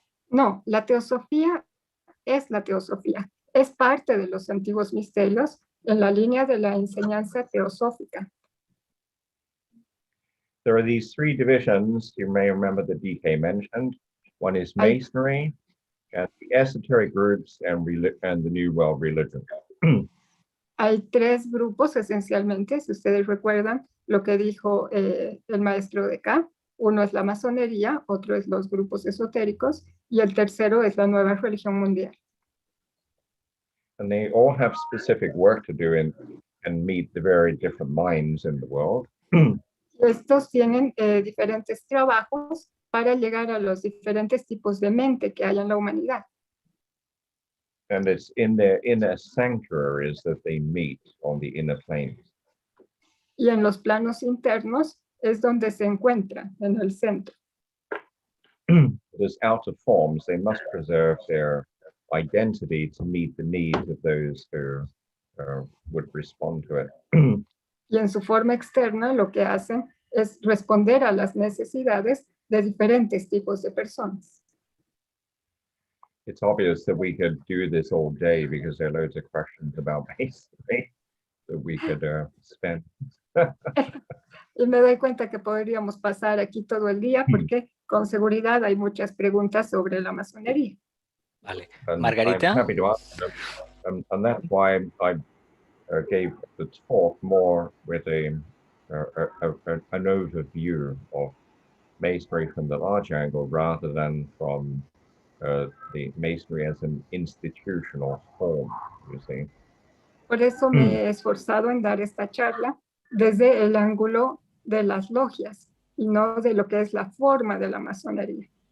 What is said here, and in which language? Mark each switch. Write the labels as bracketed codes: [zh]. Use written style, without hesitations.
[es] No, la teosofía es la teosofía. Es parte de los antiguos misterios en la línea de la enseñanza teosófica. [en] There are these three divisions. You may remember the DK mentioned. One is Masonry, and the esoteric groups, and the New World religion. [es] Hay tres grupos esencialmente, si ustedes recuerdan lo que dijo el maestro de acá. Uno es la masonería, otro es los grupos esotéricos, y el tercero es la nueva religión mundial. [en] And they all have specific work to do and meet the very different minds in the world. [es] Estos tienen diferentes trabajos para llegar a los diferentes tipos de mente que hay en la humanidad. [en] And it's in their inner sanctuaries that they meet on the inner planes. [es] Y en los planos internos es donde se encuentran, en el centro. [en] As outer forms, they must preserve their identity to meet the needs of those who would respond to it. [es] Y en su forma externa lo que hacen es responder a las necesidades de diferentes tipos de personas. [en] It's obvious that we could do this all day because there are loads of questions about masonry that we could spend. [es] Y me doy cuenta que podríamos pasar aquí todo el día porque con seguridad hay muchas preguntas sobre la masonería. Vale. [en] And Margarita. I'm happy to answer them. And that's why I gave the talk more with an overview of masonry from the large angle rather than from the masonry as an institutional form, you see. [es] Por eso me he esforzado en dar esta charla desde el ángulo de las logias y no de lo que es la forma de la masonería.